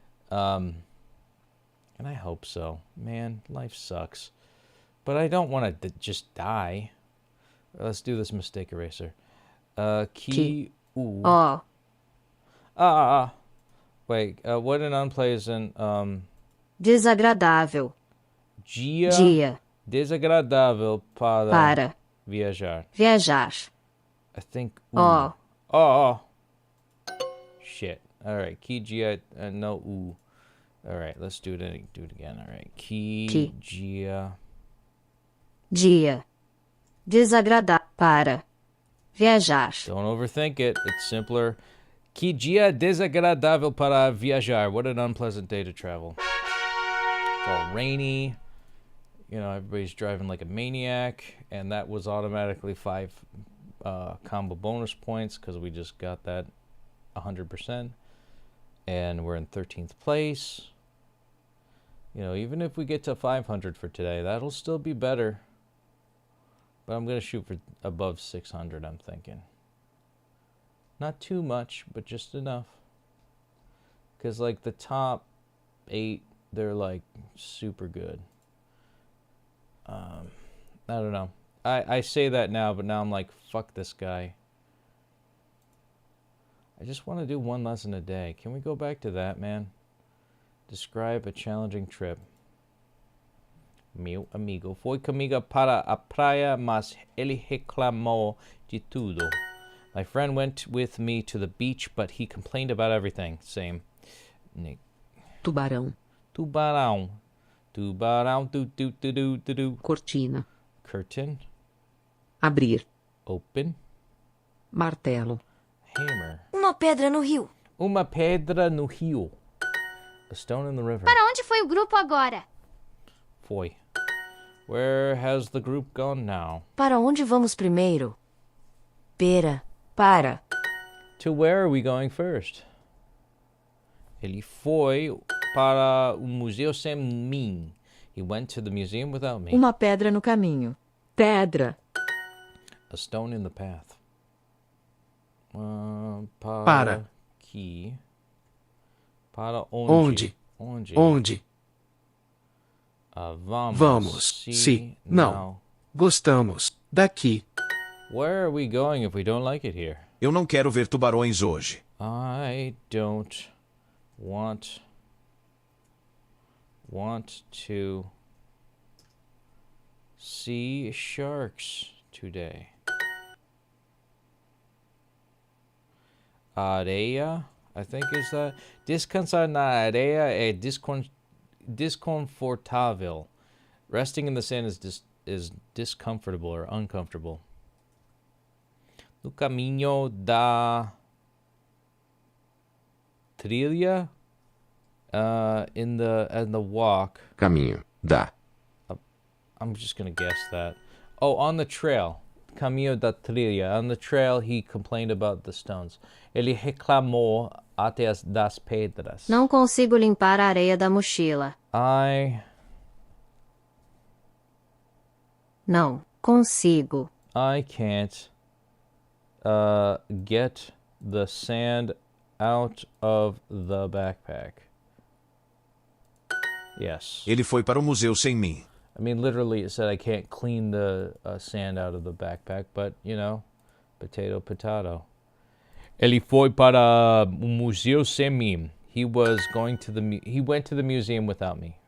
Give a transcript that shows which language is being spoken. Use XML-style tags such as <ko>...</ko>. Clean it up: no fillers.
<en>And I hope so. Man, life sucks. But I don't want to just die. Let's do this mistake eraser. Key. Ooh. Oh. Wait, what an unpleasant,</en> <pt>Desagradável. Dia. Desagradável para viajar. Viajar.</pt> <en>I think. Oh. Oh. Shit. All right. Key dia. No. Ooh. All right. Let's do it again. All right. Key. Dia.</en> <pt>Dia. Desagradável para viajar.</pt> <en>Don't overthink it. It's simpler. Que dia desagradável para viajar. What an unpleasant day to travel. It's all rainy. You know, everybody's driving like a maniac. And that was automatically 5 combo bonus points because we just got that 100%. And we're in 13th place. You know, even if we get to 500 for today, that'll still be better. But I'm going to shoot for above 600, I'm thinking. Not too much, but just enough. Because, like, the top 8, they're, like, super good. I don't know. I say that now, but now I'm like, fuck this guy. I just want to do 1 lesson a day. Can we go back to that, man? Describe a challenging trip.</en> <pt>Meu amigo foi comigo para a praia, mas ele reclamou de tudo.</pt> <en>My friend went with me to the beach, but he complained about everything. Same. Nick.</en> <pt>Tubarão. Tubarão. Tubarão. Do. Cortina.</pt> <en>Curtain.</en> <pt>Abrir.</pt> <en>Open.</en> <pt>Martelo.</pt> <en>Hammer.</en> <pt>Uma pedra no rio. Uma pedra no rio.</pt> <en>A stone in the river.</en> <pt>Para onde foi o grupo agora? Foi.</pt> <en>Where has the group gone now?</en> <pt>Para onde vamos primeiro? Pera. Para.</pt> <en>To where are we going first?</en> <pt>Ele foi para o museu sem mim.</pt> <en>He went to the museum without me.</en> <pt>Uma pedra no caminho. Pedra.</pt> <en>A stone in the path.</en> <pt>Para. Que. Para onde? Onde? Onde? Vamos. Se não gostamos daqui.</pt> <en>Where are we going if we don't like it here?</en> <pt>Eu não quero ver tubarões hoje.</pt> <en>I don't want to see sharks today. Areia, I think is that.</en> <pt>Descansar na areia é desconfortável.</pt> <en>Resting in the sand is discomfortable or uncomfortable.</en> <pt>No caminho da trilha,</pt> <en>in the walk.</en> <pt>Caminho da.</pt> <en>I'm just gonna guess that. Oh, on the trail.</en> <pt>Caminho da trilha.</pt> <en>On the trail, he complained about the stones.</en> <pt>Ele reclamou até das pedras. Não consigo limpar a areia da mochila. Não consigo.</pt> <en>I can't get the sand out of the backpack. Yes.</en> <pt>Ele foi para o museu sem mim.</pt> <en>I mean, literally, it said I can't clean the sand out of the backpack, but, you know, potato, potato.</en> <pt>Ele foi para o museu sem mim.</pt> <en>He was going to he went to the museum without me.</en>